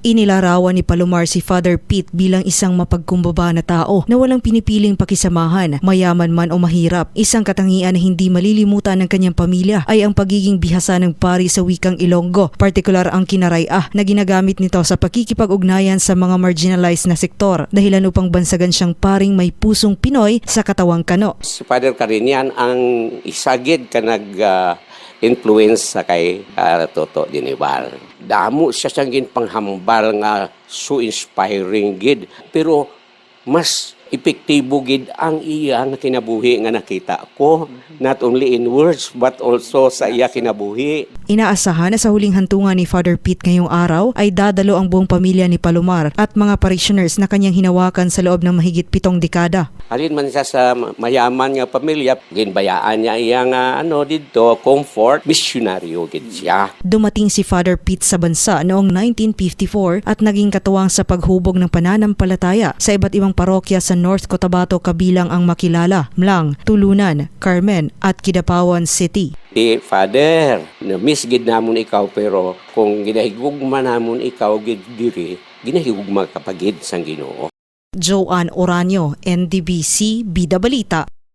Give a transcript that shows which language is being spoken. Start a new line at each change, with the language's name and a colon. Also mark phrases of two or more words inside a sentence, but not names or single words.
Filipino: Inilarawan ni Palomar si Father Pete bilang isang mapagkumbaba na tao na walang pinipiling pakisamahan, mayaman man o mahirap. Isang katangian na hindi malilimutan ng kanyang pamilya ay ang pagiging bihasa ng pari sa wikang Ilonggo, partikular ang kinaraya na ginagamit nito sa pakikipag-ugnayan sa mga marginalized na sektor, dahilan upang bansagan siyang paring may pusong Pinoy sa katawang kano.
Hiligaynon: Si Father Carinian ang isagid ka nag-influence sa kay Toto Dinibal. Damo siya siyang ginpanghambal nga
English: so inspiring
Hiligaynon: gid, pero mas epektibo gid ang iya nga kinabuhi nga nakita ko,
English: not only in words but also
Hiligaynon: sa iya kinabuhi.
Filipino: Inaasahan na sa huling hantungan ni Father Pete ngayong araw ay dadalo ang buong pamilya ni Palomar at mga parishioners na kanyang hinawakan sa loob ng mahigit 7 dekada.
Hiligaynon: Halin man siya sa mayaman nga pamilya, ginbayaan niya iya nga dito, comfort, misyonaryo gid siya.
Filipino: Dumating si Father Pete sa bansa noong 1954 at naging katuwang sa paghubog ng pananampalataya sa iba't ibang parokya sa North Cotabato kabilang ang makilala, Mlang, Tulunan, Carmen at Kidapawan City.
Hiligaynon: Father, na-miss gid namon ikaw, pero kung ginahigugma namon ikaw gid diri, ginahigugma kapagid sang Ginoo. Joanne Oranio, NDBC, Bida Balita.